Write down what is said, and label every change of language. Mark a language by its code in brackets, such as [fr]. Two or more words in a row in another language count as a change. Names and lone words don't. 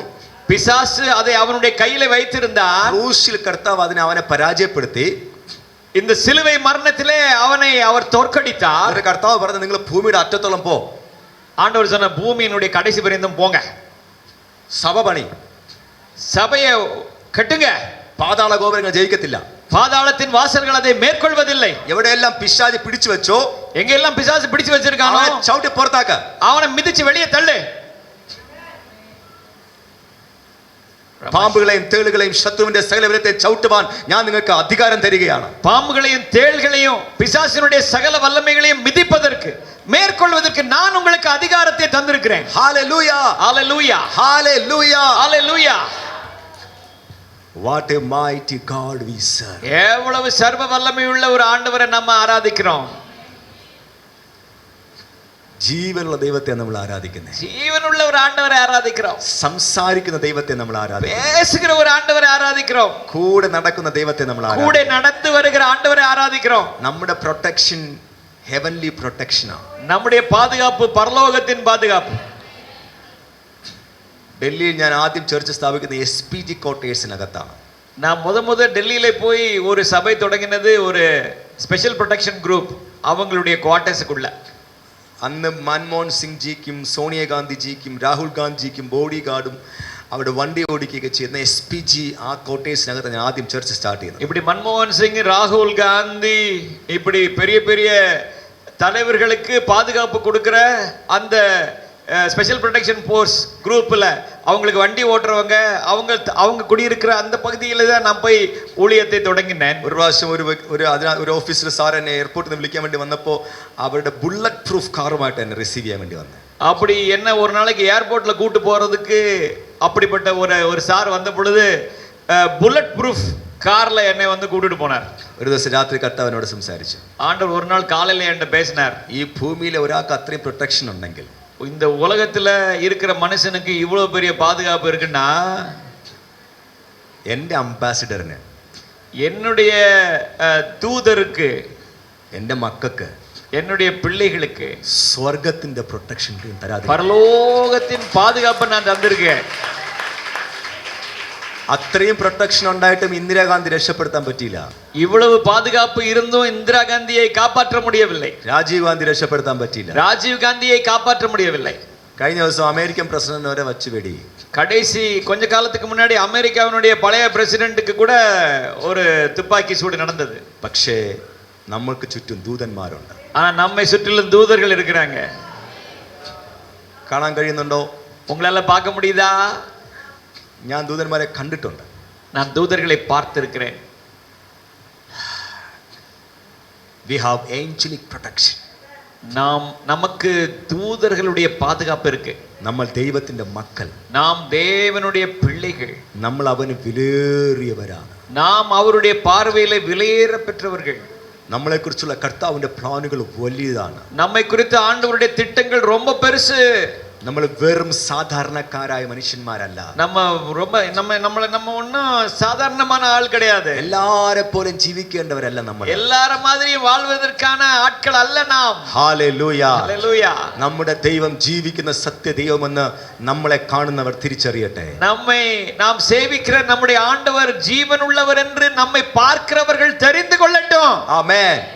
[ta] பிசாசு அதை அவனுடைய கையில வைத்திருந்தார். [ml] ക്രൂശിൽ കർത്താവ് അവനെ പരാജയപ്പെടുത്തി. [ta] இந்த சிலுவை மரணத்திலே அவனை அவர் தோற்கடித்தார். [ml] ഒരു കർത്താവ് പറഞ്ഞു, നിങ്ങൾ ഭൂമിയുടെ അറ്റത്തോളം പോ. [ta] ஆண்டவர் சொன்ன, பூமியினுடைய கடைசி பரியந்தம் போங்க, [ml] സഭ പണി, [ta] சபையை கட்டுங்க. [ml] പാതാള ഗോപുരങ്ങൾ ജയിക്കത്തില്ല. [ta] பாதாளத்தின் வாசல்கள் அதை மேற்கொள்வதில்லை. [ml] എവിടെയെല്ലാം പിശാച് പിടിച്ചു വെച്ചോ, [ta] எங்கெல்லாம் பிசாசு பிடிச்சு வச்சிருக்கானோ [ml] അവനെ ചവിട്ടി പുറത്താക്ക, [ta] அவனை மிதிச்சு வெளியே தள்ளு. [ml] പാമ്പുകളെയും തേളുകളെയും ശത്രുവിന്റെ സകലവിധത്തെ ചവിട്ടുവാൻ ഞാൻ നിങ്ങൾക്ക് അധികാരം തരികയാണ്. [ta] பாம்புகளையும் தேள்களையும் பிசாசினுடைய சகல வல்லமைகளையும் மிதிப்பதற்கு மேற்கொள்வதற்கு நான் உங்களுக்கு அதிகாரத்தை தந்திருக்கிறேன். [ml] ഹല്ലേലൂയ, [ta] ஹalleluya, [ml] ഹല്ലേലൂയ, [ta] ஹalleluya. [en] What a mighty God we serve. [ta] எவ்வளவு சர்வ வல்லமை உள்ள ஒரு ஆண்டவரை நம்ம ஆராதிக்கிறோம். [ml] ജീവനുള്ള ദൈവത്തെ നമ്മൾ ആരാധിക്കുന്നത്. [ta] ஜீவனுள்ள ஒரு ஆண்டவரை ஆராதிக்கிறோம். [ml] സംസാരിക്കുന്ന ദൈവത്തെ നമ്മൾ ആരാധിക്കുന്നു. [ta] பேசுகிற ஒரு ஆண்டவரை ஆராதிக்கிறோம். [ml] കൂടെ നടക്കുന്ന ദൈവത്തെ നമ്മൾ ആരാധിക്കുന്നു. [ta] கூட நடந்து வருகிற ஆண்டவரை ஆராதிக்கிறோம். [ml] നമ്മുടെ പ്രൊട്ടക്ഷൻ [en] heavenly protection. [ta] நம்முடைய பாதுகாப்பு பரலோகத்தின் பாதுகாப்பு. [ml] ഡൽഹിയിൽ ഞാൻ ആദ്യം ചർച്ച് സ്ഥാപിക്കുന്ന SPG ക്വാർട്ടേഴ്സിനകത്താണ്. [ta] நான் முத டெல்லியில போய் ஒரு சபை தொடங்கினது ஒரு [en] special protection group [ta] அவங்களுடைய குவார்ட்டர்ஸுக்குள்ள. [ml] അന്ന് മൻമോഹൻ സിംഗ് ജിക്കും സോണിയാഗാന്ധിജിക്കും രാഹുൽ ഗാന്ധിജിക്കും [en] body guard [ml] അവിടെ വണ്ടി ഓടിക്കുകയൊക്കെ ചെയ്യുന്ന SPG ആ ക്വാർട്ടേഴ്സിനകത്ത് ഞാൻ ആദ്യം [en] church start [ml] ചെയ്യുന്നത്. [ta] இப்படி மன்மோகன் சிங், ராகுல் காந்தி, இப்படி பெரிய பெரிய தலைவர்களுக்கு பாதுகாப்பு கொடுக்கிற அந்த [en] special protection force group [ta] அவங்களுக்கு வண்டி ஓட்டுறவங்க அவங்க കുടിയിരിக்கிற அந்த பகுதியில் தான் நான் போய் ஊழியத்தை தொடங்கினேன். [ml] ഒരു പ്രാവശ്യം ഒരു ഓഫീസിൽ സാർ എന്നെ എയർപോർട്ടിൽ നിന്ന് വിളിക്കാൻ വേണ്ടി വന്നപ്പോൾ അവരുടെ [en] bullet proof car [ml] എന്നെ റിസീവ് ചെയ്യാൻ വേണ്ടി വന്നത്. [ta] அப்படி என்ன ஒரு நாளைக்கு ஏர்போர்ட்டில் கூட்டு போகிறதுக்கு அப்படிப்பட்ட ஒரு சார் வந்த பொழுது [en] bullet proof car [ta] என்னை வந்து கூட்டிட்டு போனார். [ml] ഒരു ദിവസം രാത്രി കർത്താവ് എന്നോട് സംസാരിച്ചു. [ta] ஆண்டவர் ஒரு நாள் காலையில் என்கிட்ட பேசினார். [ml] ഈ ഭൂമിയിലെ ഒരാൾക്ക് അത്രയും പ്രൊട്ടക്ഷൻ ഉണ്ടെങ്കിൽ, [ta] இந்த உலகத்துல இருக்கிற மனுஷனுக்கு இவ்வளவு பெரிய பாதுகாப்பு இருக்குன்னா, [ml] എൻ്റെ അംബാസിഡറിന്, [ta] என்னுடைய தூதருக்கு, [ml] എൻ്റെ മക്കൾക്ക്, [ta] என்னுடைய பிள்ளைகளுக்கு [ml] സ്വർഗത്തിന്റെ പ്രൊട്ടക്ഷൻ തരാതെ, [ta] பரலோகத்தின் பாதுகாப்பை நான் தந்திருக்கேன். [ml] അത്രയും പ്രൊട്ടക്ഷൻ ഉണ്ടായിട്ടും ഇന്ദിരാഗാന്ധി രക്ഷപ്പെടുത്താൻ പറ്റിയില്ല. [ta] இவ்வளவு பாதுகாப்பு இருந்தும் இந்திரா காந்தியை காப்பாற்ற முடியவில்லை. [ml] രാജീവ് ഗാന്ധി രക്ഷപ്പെടുത്താൻ പറ്റിയില്ല. [ta] ராஜீவ் காந்தியை காப்பாற்ற முடியவில்லை. [ml] കഴിഞ്ഞ ദിവസം അമേരിക്കൻ പ്രസിഡന്റ് വരെ വച്ച് വെടി. [ta] கடைசி கொஞ்ச காலத்துக்கு முன்னாடி அமெரிக்காவினுடைய பழைய பிரசிடென்ட்டுக்கு கூட ஒரு துப்பாக்கி சூடு நடந்தது. [ml] പക്ഷേ നമ്മൾക്ക് ചുറ്റും ദൂതന്മാരുണ്ട്. [ta] ஆனா நம்மை சுற்றிலும் தூதர்கள் இருக்கிறாங்க. [ml] കാണാൻ കഴിയുന്നുണ്ടോ? [ta] உங்களால பார்க்க முடியுதா? [ml] ഞാൻ ദൂതന്മാരെ കണ്ടിട്ടുണ്ട്. [ta] நான் தூதர்களை பார்த்திருக்கிறேன். [en] We have angelic protection. [ta] நமக்கு தூதர்களுடைய பாதுகாப்பு இருக்கு. [ml] നമ്മൾ ദൈവത്തിന്റെ മക്കൾ, [ta] நாம் தேவனுடைய பிள்ளைகள், [ml] നമ്മൾ അവന് വിലയേറിയവരാണ്. [ta] நாம் அவருடைய பார்வையில விலையேற பெற்றவர்கள். [ml] നമ്മളെക്കുറിച്ചുള്ള കർത്താവിന്റെ പ്ലാനുകൾ വലിയതാണ്. [ta] நம்மை குறித்த ஆண்டவருடைய திட்டங்கள் ரொம்ப பெருசு. [ml] നമ്മൾ വെറും സാധാരണക്കാരായ മനുഷ്യന്മാരല്ല. [ta] நம்ம ஒன்றும் சாதாரணமான ஆள் கிடையாது. [ml] എല്ലാരെ പോലും ജീവിക്കേണ്ടവരല്ല നമ്മൾ. [ta] எல்லார மாதிரியும் வாழ்வதற்கான ஆட்கள் அல்ல நாம். [ml] ഹല്ലേലൂയ, ഹല്ലേലൂയ. നമ്മുടെ ദൈവം ജീവിക്കുന്ന സത്യദൈവമെന്ന് നമ്മളെ കാണുന്നവർ തിരിച്ചറിയട്ടെ. [ta] நாம் சேவிக்கிற நம்முடைய ஆண்டவர் ஜீவன் உள்ளவர் என்று நம்மை பார்க்கிறவர்கள் தெரிந்து கொள்ளட்டும்.